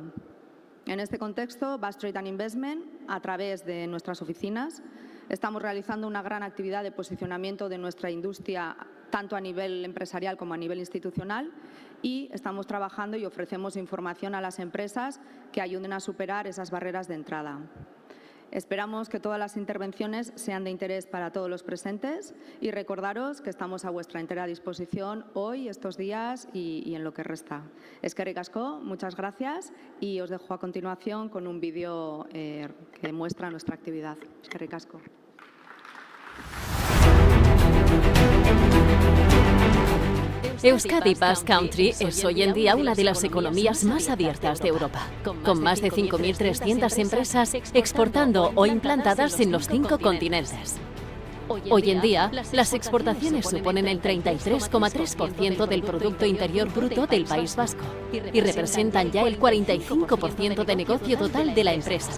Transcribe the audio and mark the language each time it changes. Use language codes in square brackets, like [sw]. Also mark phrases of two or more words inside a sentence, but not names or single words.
[es] En este contexto, Basque Trade & Investment, a través de nuestras oficinas, estamos realizando una gran actividad de posicionamiento de nuestra industria, tanto a nivel empresarial como a nivel institucional, y estamos trabajando y ofrecemos información a las empresas que ayuden a superar esas barreras de entrada. Esperamos que todas las intervenciones sean de interés para todos los presentes y recordaros que estamos a vuestra entera disposición hoy, estos días y en lo que resta. [eu] Eskerrik asko, [es] muchas gracias y os dejo a continuación con un vídeo que muestra nuestra actividad. [eu] Eskerrik asko. [es] Euskadi Basque Country es hoy en día una de las economías más abiertas de Europa, con más de 5.300 empresas exportando o implantadas en los 5 continentes. Hoy en día, las exportaciones suponen el 33,3% del Producto Interior Bruto del País Vasco y representan ya el 45% de negocio total de la empresa.